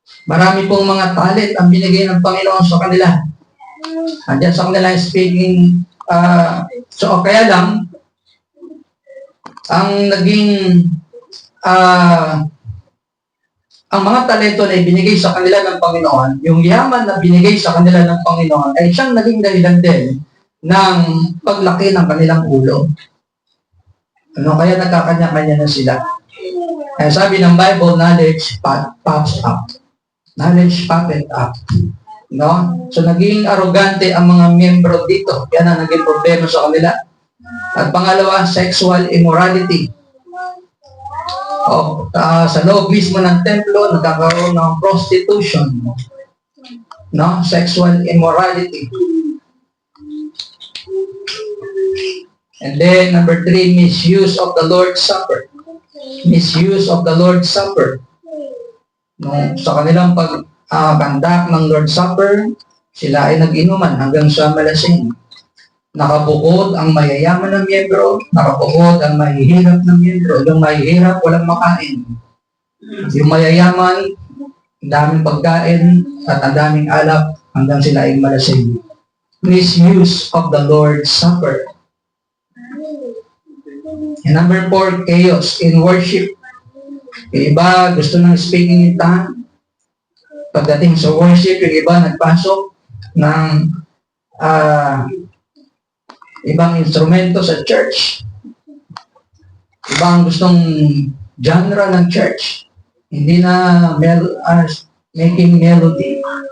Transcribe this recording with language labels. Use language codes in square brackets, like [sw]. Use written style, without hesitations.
[tl] Marami pong mga talent ang binigay ng Panginoon sa kanila. Andiyan sa kanila speaking, so kaya lang, ang naging, ang mga talento na ibinigay sa kanila ng Panginoon, yung yaman na binigay sa kanila ng Panginoon, ay siyang naging dahilan din ng paglaki ng kanilang ulo. Kaya nagkakanya-kanya na sila. Kaya sabi ng Bible, [en] knowledge puffs up. Knowledge puffed up. [tl] So naging arrogante ang mga miyembro dito. Yan ang naging problema sa kanila. At pangalawa, [en] sexual immorality. [tl] Sa loob mismo ng templo, nagkakaroon ng prostitution. [en] Sexual immorality. And then, number 3, misuse of the Lord's Supper. Misuse of the Lord's Supper. [tl] Sa kanilang pag-conduct ng Lord's Supper, sila ay nag-inuman hanggang sa malasing. Nakabukod ang mayayaman ng miyembro, nakabukod ang mahihirap ng miyembro. Yung mahihirap, walang makain. Yung mayayaman, ang daming pagkain at ang daming alak hanggang sila ay malasing. [en] Misuse of the Lord's Supper. And number 4, chaos in worship. [tl] Yung iba gusto ng [en] speaking in tongues. [tl] Pagdating sa worship, yung iba nagpasok ng ibang instrumento sa church. Iba ang gustong genre ng church. Hindi na [en] making melody.